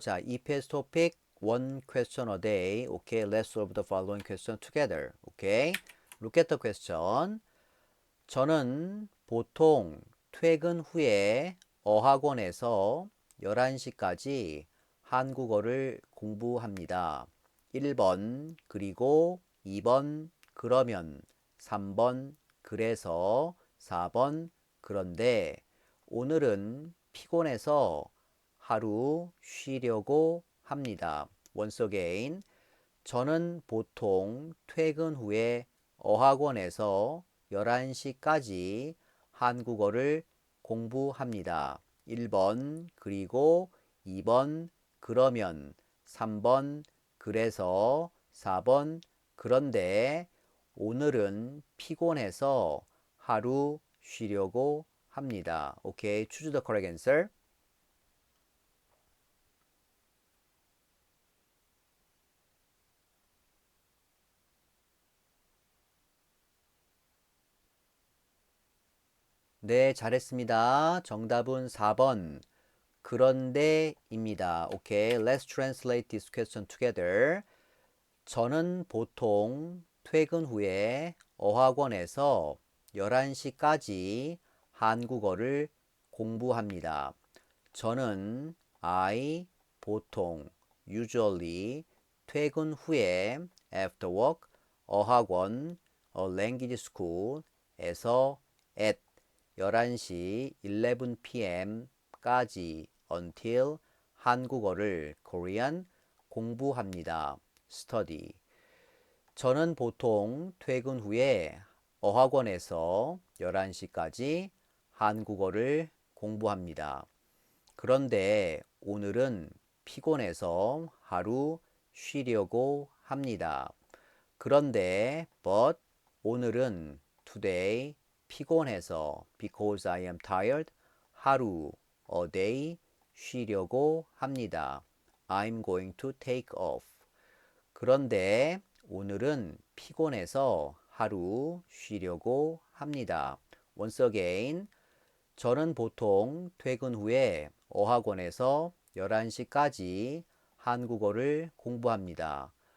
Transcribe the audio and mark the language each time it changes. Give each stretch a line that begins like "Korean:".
English: 자, EPS topic one question a day. Okay, let's solve the following question together. Okay, look at the question.
Korean: 저는 보통 퇴근 후에 어학원에서 11시까지 한국어를 공부합니다. 1번, 그리고 2번, 그러면 3번, 그래서 4번, 그런데 오늘은 피곤해서 하루 쉬려고 합니다.
English: Once again,
Korean: 저는 보통 퇴근 후에 어학원에서 11시까지 한국어를 공부합니다. 1번, 그리고 2번, 그러면 3번, 그래서 4번, 그런데 오늘은 피곤해서 하루 쉬려고 합니다.
English: Okay, choose the correct answer.
Korean: 네, 잘했습니다. 정답은 4번. 그런데입니다.
English: Okay, let's translate this question together.
Korean: 저는 보통 퇴근 후에 어학원에서 11시까지 한국어를 공부합니다. 저는 보통
English: usually
Korean: 퇴근 후에
English: after work
Korean: 어학원
English: language school
Korean: 에서 at 11시
English: 11 p.m.
Korean: 까지
English: until
Korean: 한국어를 Korean 공부합니다.
English: study.
Korean: 저는 보통 퇴근 후에 어학원에서 11시까지 한국어를 공부합니다. 그런데 오늘은 피곤해서 하루 쉬려고 합니다. 그런데
English: but
Korean: 오늘은
English: today
Korean: 피곤해서
English: because I am tired
Korean: 하루
English: a day
Korean: 쉬려고 합니다.
English: I'm going to take off.
Korean: 그런데 오늘은 피곤해서 하루 쉬려고 합니다.
English: Once again,
Korean: 저는 보통 퇴근 후에 어학원에서 11시까지 한국어를 공부합니다.